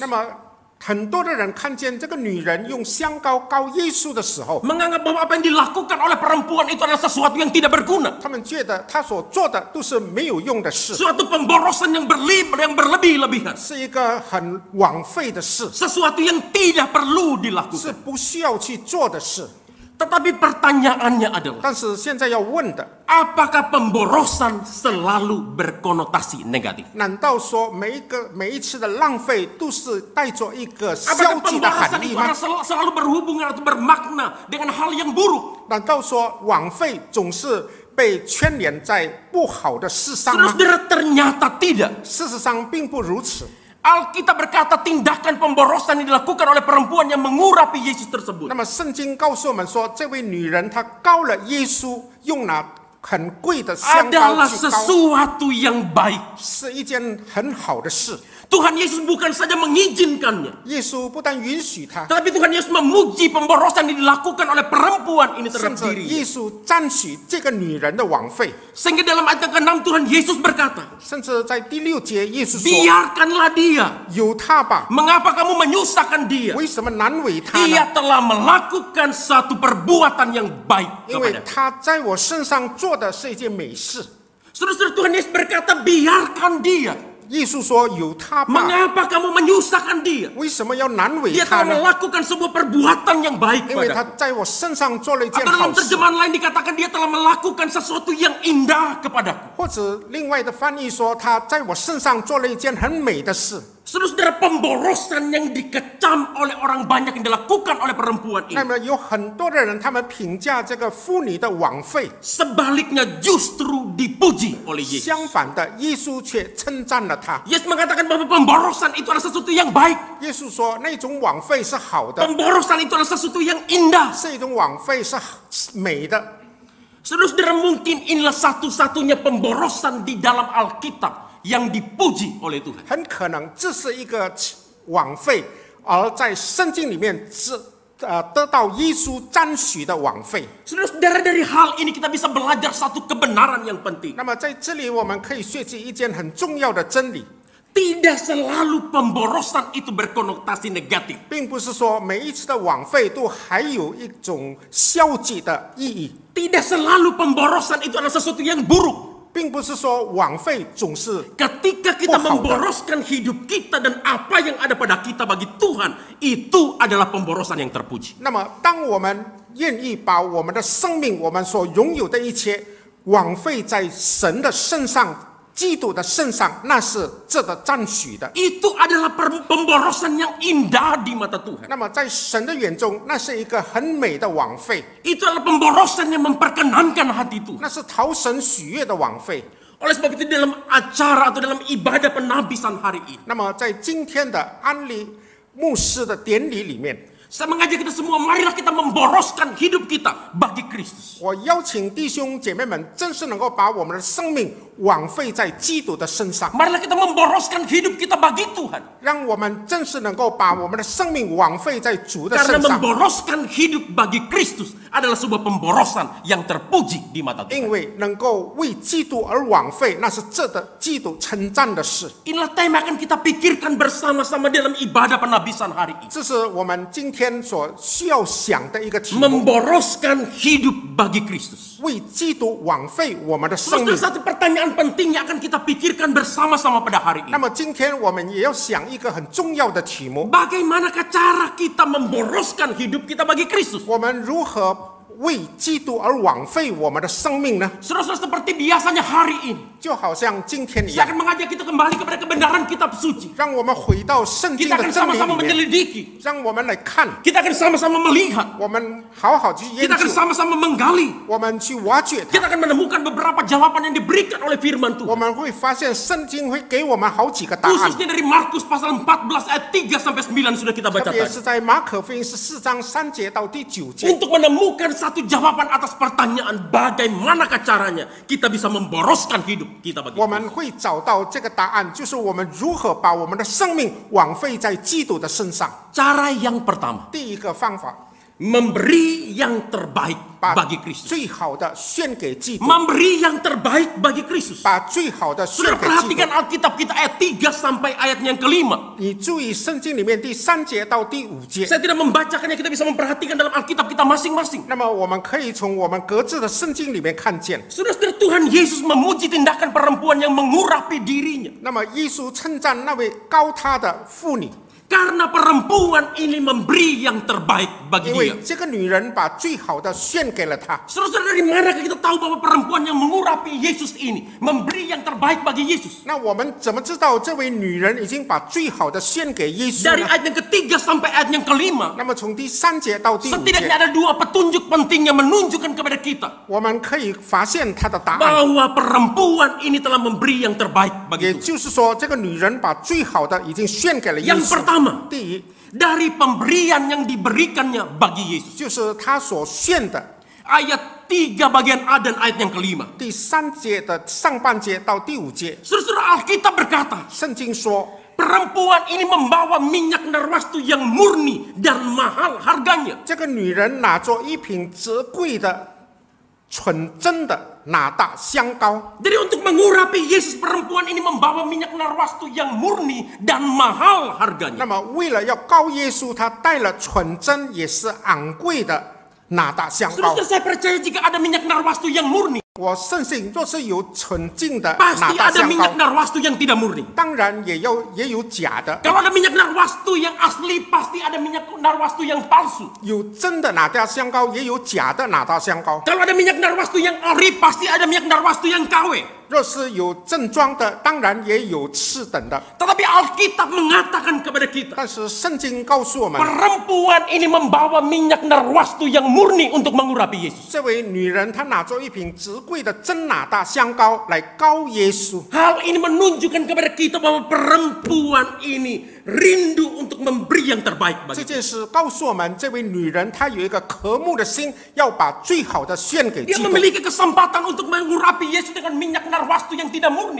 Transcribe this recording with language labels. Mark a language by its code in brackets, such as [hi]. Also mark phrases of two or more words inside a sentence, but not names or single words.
[zh] 那么很多的人看见这个女人用香膏膏耶稣的时候， [id] menganggap bahwa apa yang dilakukan oleh perempuan itu adalah sesuatu yang tidak berguna. [zh] 他们觉得她所做的都是没有用的事， [id] Suatu pemborosan yang berlebih-lebihan. [zh] 是一个很枉费的事， [id] Sesuatu yang tidak perlu [zh] 是 [id] dilakukan. [zh] 不需要去做的事。 [id] Tetapi pertanyaannya adalah, [zh] 但是现在要问的， [id] apakah pemborosan selalu berkonotasi negatif? [zh] 难道说每一次的浪费都是带着一个消 [id] Apakah [zh] 极的 [id] pemborosan [zh] 含义 [id] itu [zh] 吗？ [id] selalu berhubungan atau bermakna dengan hal yang buruk? [zh] 难道说枉费总是被牵连在不好的事上吗？ [id] Saudara-saudara, ternyata tidak. [zh] 事实上并不如此。 [id] Alkitab berkata tindakan pemborosan yang dilakukan oleh perempuan yang mengurapi Yesus tersebut [zh] 那么圣经告诉我们说，这位女人她膏了耶稣，用了很贵的香膏 [id] adalah [zh] 去膏， [id] sesuatu yang baik. [zh] 是一件很好的事。 [id] Tuhan Yesus bukan saja mengizinkannya, [zh] 耶稣不但允许他， [id] tetapi Tuhan Yesus memuji pemborosan yang dilakukan oleh perempuan ini [zh] 甚 [id] terhadap [zh] 至 [id] dirinya. [zh] 耶稣赞许这个女人的枉费。 [id] Sehingga dalam ayat yang ke-6 Tuhan Yesus berkata, [zh] 甚至在第6节，耶稣说 [id] biarkanlah dia. [zh] 有他吧， [id] Mengapa kamu menyusahkan dia? [zh] 为什么难为他呢？ [id] Ia telah melakukan satu perbuatan yang baik [zh] 因为 [id] kepada. [zh] 他在我身上做的是一件美事。 [id] Saudara-saudara, Tuhan Yesus berkata, biarkan dia. [zh] 耶稣说有他吧， [id] Mengapa kamu menyusahkan dia? [zh] 为什么要难为 [id] Dia [zh] 他 [id] telah [zh] 呢？ [id] melakukan sebuah perbuatan yang baik [zh] 因为他 [id] kepada. [zh] 在我身上做了一件 [id] Atau [zh] 好 [id] dalam [zh] 事。 [id] terjemahan lain dikatakan dia telah melakukan sesuatu yang indah kepadaku. [zh] 或者另外的翻译说，他在我身上做了一件很美的事。 [id] Saudara-saudara, pemborosan yang dikecam oleh orang banyak yang dilakukan oleh perempuan [zh] 那 [id] ini. [zh] 么有很多的人，他们评价这个妇女的枉费， [id] Sebaliknya justru dipuji oleh Yesus. [zh] 相反的，耶稣却称赞了他。 [id] Yesus mengatakan bahwa pemborosan itu adalah sesuatu yang baik. [zh] 耶稣说，那种枉费是好的， [id] Pemborosan itu adalah sesuatu yang indah. [zh] 是一种枉费是美的。 [id] Saudara-saudara, mungkin inilah satu-satunya pemborosan di dalam Alkitab yang dipuji oleh Tuhan. [zh] 很可能这是一个枉费，而在圣经里面得到耶稣赞许的枉费。 [id] Saudara-saudara, dari hal ini kita bisa belajar satu kebenaran yang penting. [zh] 那么在这里，我们可以学习一件很重要的真理， [id] Tidak selalu pemborosan itu berkonotasi negatif. [zh] 并不是说每一次的枉费都还有一种消极的意义， [id] Tidak selalu pemborosan itu adalah sesuatu yang buruk. [zh] 并不是说枉费总是 [id] Ketika kita Wah, memboroskan hidup kita dan apa yang ada pada kita bagi Tuhan, itu adalah pemborosan yang terpuji. [zh] 那么，当我们愿意把我们的生命、我们所拥有的一切枉费在神的身上、基督的身上，那是值得赞许的。 [id] Itu adalah pemborosan yang indah di mata Tuhan. [zh] 那么，在神的眼中，那是一个很美的枉费， [id] Itu adalah pemborosan yang memperkenankan hati Tuhan. [zh] 那是讨神喜悦的枉费。 [id] Oleh sebab itu dalam acara atau dalam ibadah penabisan hari ini, [zh] 那么，在今天的安利牧师的典礼里面， [id] saya mengajak kita semua, marilah kita memboroskan hidup kita bagi Kristus. [zh] 我邀请弟兄姐妹们，真是能够把我们的生命枉费在基督的身上， [id] Marilah kita memboroskan hidup kita bagi Tuhan. [zh] 让我们真是能够把我们的生命枉费在主的 [id] Karena [zh] 身上。 [id] memboroskan hidup bagi Kristus adalah sebuah pemborosan yang terpuji di mata [zh] 因 [id] Tuhan. [zh] 为能够为基督而枉费，那是值得基督称赞的事。 [id] Inilah tema yang akan kita pikirkan bersama-sama dalam ibadah penabisan hari ini. [zh] 这是我们今天所需要想的一个题目： [id] Memboroskan hidup bagi Kristus. [zh] 为基督枉费我们的生命 [id] Saudara, 。 satu pertanyaan penting yang akan kita pikirkan bersama-sama pada hari [zh] 那 [id] ini. [zh] 么今天我们也要想一个很重要的题目： [id] Bagaimanakah cara kita memboroskan hidup kita bagi Kristus? [zh] 我们如何为基督而枉费我们的生命呢？ [id] Saudara-saudara, seperti biasanya hari ini, [zh] 就好像今天一 [id] saya [zh] 样， [id] akan mengajak kita kembali kepada kebenaran kitab suci. [zh] 让我们回到圣经 [id] Kita [zh] 的 [id] akan [zh] 真理 [id] sama-sama [zh] 里面， [id] menyelidiki. [zh] 让我们来看， [id] Kita akan sama-sama melihat. [zh] 我们好好去研 [id] Kita [zh] 究 [id] akan，sama-sama menggali. [zh] 我们去挖掘它。 [id] Kita akan menemukan beberapa jawaban yang diberikan oleh firman [zh] 我 [id] Tuhan. [zh] 们会发现圣经会给我们好几个答案， [id] Khususnya dari Markus pasal 14 ayat 3 sampai 9 sudah kita [zh] 特 [id] baca [zh] 别 [id] tadi. [zh] 是在马可福音14章3节到第9节， [id] Untuk menemukan satu jawaban atas pertanyaan bagaimanakah caranya kita bisa memboroskan hidup kita bagi [zh] 我 [id] Kristus. [zh] 们会找到这个答案，就是我们如何把我们的生命枉费在基督的身上。 [id] Cara yang pertama, [zh] 第一个方法， [id] memberi yang terbaik [zh] 把 [id] bagi Kristus. [zh] 最好的献给基督， [id] Memberi yang terbaik bagi Kristus. [zh] 把最好的献 [id] Sudah [zh] 给基督 [id] perhatikan。Alkitab kita ayat 3 sampai ayat yang kelima. [zh] 你注意圣经里面第3节到第5节， [id] Saya tidak membacakannya, kita bisa memperhatikan dalam Alkitab kita masing-masing. [zh] 那么我们可以从我们各自的圣经里面看见。 [id] Saudara-saudara, Tuhan Yesus memuji tindakan perempuan yang mengurapi dirinya. [zh] 那么耶稣称赞那位高他的妇女， [id] Karena perempuan ini memberi yang terbaik bagi [zh] 因 [id] dia. [zh] 为这个女人把最好的献给了他。 [id] Saudara-saudara, dari manakah kita tahu bahwa perempuan yang mengurapi Yesus ini memberi yang terbaik bagi Yesus? [zh] 那我们怎么知道这位女人已经把最好的献给耶稣 [id] Dari [zh] 呢？ [id] ayat yang ketiga sampai ayat yang kelima, [zh] 那么从第3节到第5 [id] setidaknya [zh] 节， [id] ada dua petunjuk penting yang menunjukkan kepada kita [zh] 我们可以发现她的答案。 [id] bahwa perempuan ini telah memberi yang terbaik [zh] 也 [id] bagi Tuhan. [zh] 就是说，这个女人把最好的已经献给了耶 [id] Yang [zh] 稣。 [id] pertama, [zh] 第一， [id] dari pemberian yang diberikannya bagi Yesus. [zh] 就是她所献的。 [id] Ayat 3 bagian A dan ayat yang kelima. [zh] 第3节的上半节到第5节， [id] Saudara, Alkitab berkata, [zh] 圣经说， [id] perempuan ini membawa minyak narwastu yang murni dan mahal harganya. [zh] 这个女人拿着一瓶折贵的、纯真的拿大香膏。 [id] Jadi untuk mengurapi Yesus, perempuan ini membawa minyak narwastu yang murni dan mahal [zh] 那 [id] harganya. [zh] 么，为了要膏耶稣，她带了纯真也是昂贵的拿大香膏。 [id] Saudara, saya percaya jika ada minyak narwastu yang murni, [zh] 我深信，若是有纯净的拿 [id] pasti [zh] 大 [id] ada [zh] 香 [id] minyak [zh] 膏， [id] narwastu yang tidak murni. [zh] 当然也有假的， [id] Kalau ada minyak narwastu yang asli, pasti ada minyak narwastu yang palsu. [zh] 有真的拿大香膏，也有假的拿大香膏。 [id] Kalau ada minyak narwastu yang ori, pasti ada minyak narwastu yang KW. [zh] 若是有正装的，当然也有次等的。 [id] Tetapi Alkitab mengatakan kepada kita, [zh] 但是圣经告诉我们， [id] perempuan ini membawa minyak narwastu yang murni untuk mengurapi Yesus. [zh] 这位女人她拿着一瓶值贵的真拿大香膏来膏耶稣。 [id] Hal ini menunjukkan kepada kita bahwa perempuan ini rindu untuk memberi yang terbaik [zh] 这 [id] bagi [zh] 件事告诉我们，这位女人她有一个渴慕的心，要把最好的献给 [id] Dia [zh] 基督。 [id] memiliki kesempatan untuk mengurapi Yesus dengan minyak narwastu yang tidak murni.